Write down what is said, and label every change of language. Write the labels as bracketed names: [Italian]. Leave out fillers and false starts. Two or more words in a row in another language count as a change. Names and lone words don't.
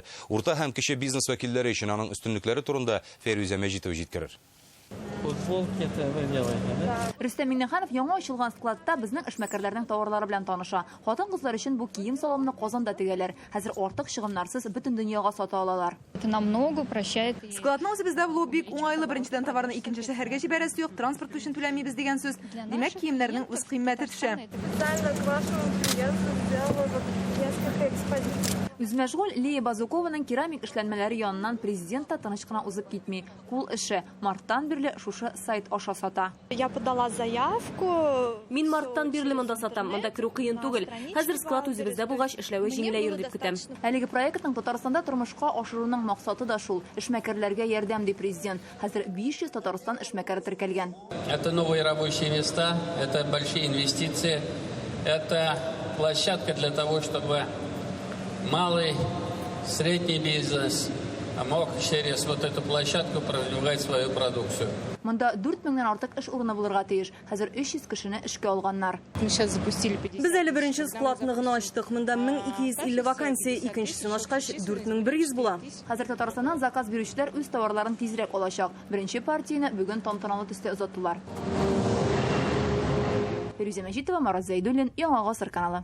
[Tatar] Урта һәм кече бизнес вәкилләре өчен аның өстенлекләре турында Фәрүзә Мәҗитова җиткерер. Рөстәм Миңнеханов яңа ачылган складта безнең эшмәкәрләрнең товарлары белән таныша. Хатын-кызлар өчен бу кием салымны Казанда тегәләр. Хәзер артык чыгымнарсыз бөтен дөньяга сата алалар. [Russian] Это намного упрощает. [Tatar] Складның үзебездә булуы бик уңайлы. Беренчедән товарны икенче шәһәргә җибәрәсе юк, транспорт өчен түләмибез дигән сүз. Димәк, киемнәрнең үз кыйммәте төшә. Үзмәшгуль Лия Базукованың керамик эшләнмәләре яныннан президент та тыныч кына узып китми. Кул эше. Марттан бирле шушы сайт аша сата. [Russian] Я подала заявку. [Tatar] Мин марттан бирле монда сатам. Монда керү кыен түгел. Хәзер склад үзебездә булгач эшләве җиңеләер дип көтәм. Әлеге проектның Татарстанда тормышка ашыруның максаты да шул. Эшмәкәрләргә ярдәм ди президент. Хәзер 500 Татарстан эшмәкәре теркәлгән. [Russian] Это новые рабочие места, это большие инвестиции, это площадка для того, чтобы малый, средний бизнес мог через вот эту площадку продвигать свою продукцию. [Tatar] Монда 4000-нән артык эш урыны булырга тиеш. Хәзер 300 кешене эшкә алганнар. Без әле беренче складны гына ачтык. Монда 1250 вакансия, икенчесен ачкач 4100 була. Хәзер Татарстаннан заказ бирүчеләр үз товарларын тизрәк алачак. Беренче партияне бүген тантаналы төстә озаттылар. Фәрүзә Мәҗитова, Марат Зәйдуллин, Яңа гасыр каналы.